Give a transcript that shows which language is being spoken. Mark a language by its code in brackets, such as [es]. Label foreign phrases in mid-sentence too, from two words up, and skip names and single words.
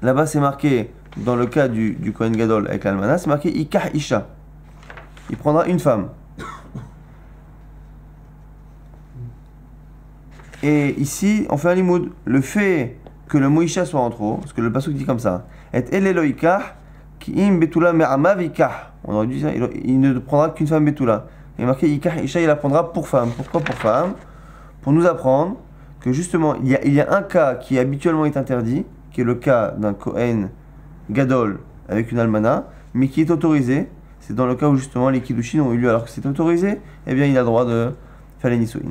[fr] Là-bas, c'est marqué, dans le cas du [he] כהן גדול [fr] avec l'Almana, c'est marqué [he] יקח אשה. [fr] Il prendra une femme. Et ici, on fait un limoud. Le fait que le mot Isha soit en trop, parce que le pasuk dit comme ça, et [he] אלה לא יקח, כי אם בתולה מעמיו יקח. [fr] On aurait dit ça, il ne prendra qu'une femme betula. Il est marqué [he] יקח אשה, [fr] il la prendra pour femme. Pourquoi pour femme? Pour nous apprendre que justement, il y a un cas qui habituellement est interdit, qui est le cas d'un [he] כהן גדול [fr] avec une almana, mais qui est autorisé. C'est dans le cas où justement les Kiddushin ont eu lieu alors que c'est autorisé, eh bien il a le droit de faire les Nisuin.